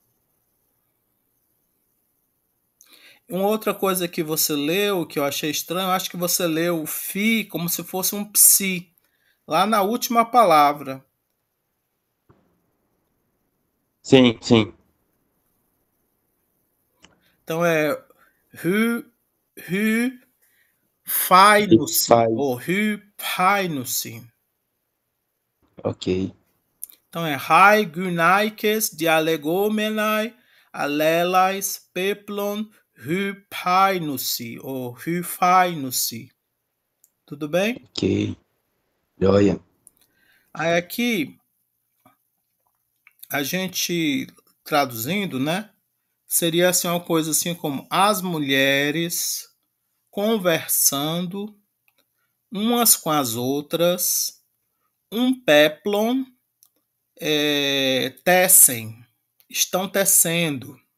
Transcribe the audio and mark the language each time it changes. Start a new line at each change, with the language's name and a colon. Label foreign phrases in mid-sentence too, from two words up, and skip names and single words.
Portuguese: Uma outra coisa que você leu, que eu achei estranho, eu acho que você leu o fi como se fosse um psi, lá na última palavra. Sim, sim. Então é
Greek: ὑ, ὑ, φαίνους,
Portuguese: Faz.
Greek: ou ὑ, παίνους.
Portuguese: Ok. Então é
Greek: αἱ, γυναῖκες, διαλεγόμεναι, ἀλλήλαις, πέπλον, ὑ, παίνους, ou ὑ, φαίνους.
Portuguese: Tudo bem? Ok. Joia. Aí aqui, a gente traduzindo, né? Seria assim uma coisa assim como as mulheres conversando umas com as outras, um peplon tecem, estão tecendo.